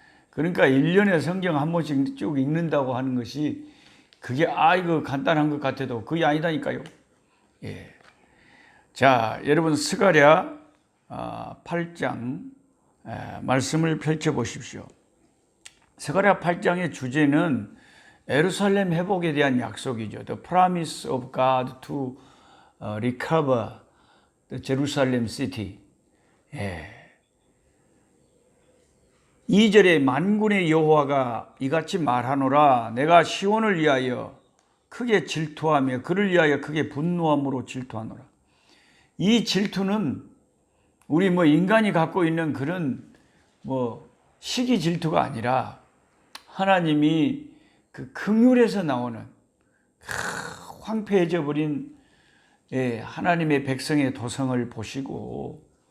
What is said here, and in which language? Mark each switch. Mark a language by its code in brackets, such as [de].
[ko] 그러니까 1년에 성경 한 번씩 쭉 읽는다고 하는 것이 그게 이거 간단한 것 같아도 그게 아니다니까요. 예. 자, 여러분 스가랴 8장 말씀을 펼쳐보십시오. 스가랴 8장의 주제는 예루살렘 회복에 대한 약속이죠. [en] The promise of God to recover the Jerusalem city. [ko] 2절에 만군의 여호와가 이같이 말하노라. 내가 시온을 위하여 크게 질투하며 그를 위하여 크게 분노함으로 질투하노라. 이 질투는 우리 인간이 갖고 있는 그런 시기 질투가 아니라 하나님이 그 긍휼에서 나오는 황폐해져 버린 하나님의 백성의 도성을 보시고,